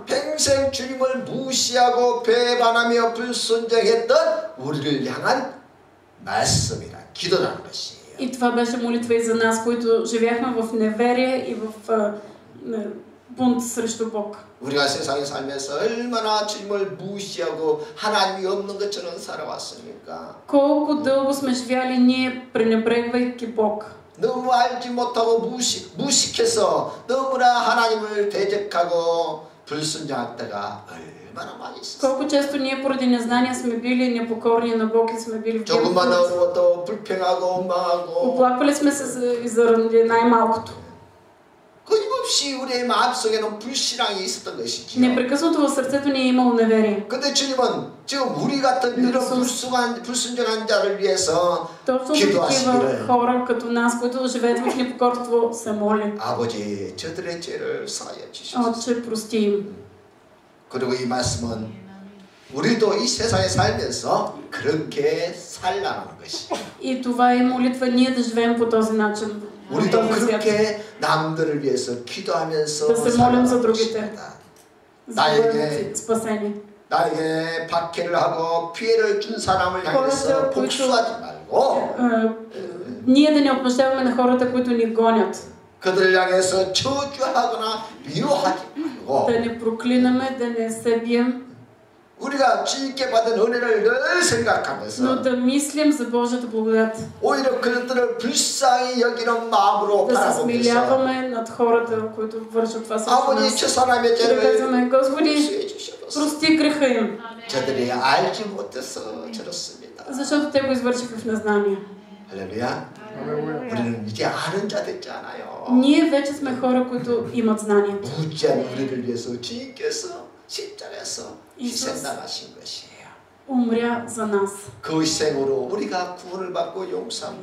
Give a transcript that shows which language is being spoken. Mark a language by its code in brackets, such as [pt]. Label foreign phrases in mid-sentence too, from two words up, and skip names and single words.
[ko] 평생 주님을 무시하고 배반하며 불순종했던 우리를 향한 말씀이라 기도라는 것이에요. [bg] И това беше молитва и за нас, които живяхме в неверие и в бунт срещу Бог. [ko] 우리가 세상에 살면서 얼마나 주님을 무시하고 하나님이 없는 것처럼 살아왔습니까? [bg] Колко дълго сме живяли ние, пренебрегвайки Бог. [ko] 너무 알지 못하고 무식해서 너무나 하나님을 대적하고 불순종할 때가 얼마나 많이 있었어요. [bg] Колко често ние поради незнание сме били непокорни на Бог и сме били в гнев. [ko] 조금만 어려워도 불평하고 원망하고. [bg] Оплаквали сме се и заради най-малкото. [ko] 끊임없이 우리의 마음속에는 불신앙이 있었던 것이지요. [bg] Непрекъснато в сърцето ни е имало неверие. [ko] 근데 주님은 지금 우리 같은 이런 불순종한 자를 위해서 [bg] Точно за такива хора като нас, които живеят в непокорство, се моли: [ko] 아버지 저들의 죄를 사하여 주시옵소서. [bg] Отче, прости им. [ko] 그리고 이 말씀은 우리도 이 세상에 살면서 그렇게 살라는 것이. [bg] И това е молитва ние да живеем по този начин. [ko] 우리도 그렇게 남들을 위해서 기도하면서 [bg] Да се молим за другите. [ko] 나에게 [bg] спасени. [ko] 나에게 박해를 하고 피해를 준 사람을 향해서 복수하지 말고 [bg] Ние да не отмъщаваме на хората, които ни гонят. [ko] 그들을 향해서 저주하거나 미워하지 말고 [bg] Да не проклинаме, да не се бием, [ko] 우리가 주님께 받은 은혜를 늘 생각하면서 [bg] но да мислим за Божията благодат. [ko] 오히려 그들을 불쌍히 여기는 마음으로 [bg] Да се [ko] 바라보면서 [bg] смиляваме над хората, които вършат това срещу [ko] 아버지 [bg] нас. [ko] 저 사람의 [bg] И да [ko] 죄를 [bg] казваме, Господи, [ko] 용서해 주시옵소서. [bg] прости греха им, [ko] 저들이 알지 못해서 저렇습니다. [bg] защото те го извършиха в незнание. [ko] 할렐루야. 우리는 이제 아는 자 됐잖아요. [bg] Ние вече сме хора, които имат знанието. [ko] 무지한 우리를 위해서 주님께서 십자가에서 이sus. 희생당하신 것이에요. [bg] Умря за нас. [ko] 그 희생으로 우리가 구원을 받고 용서함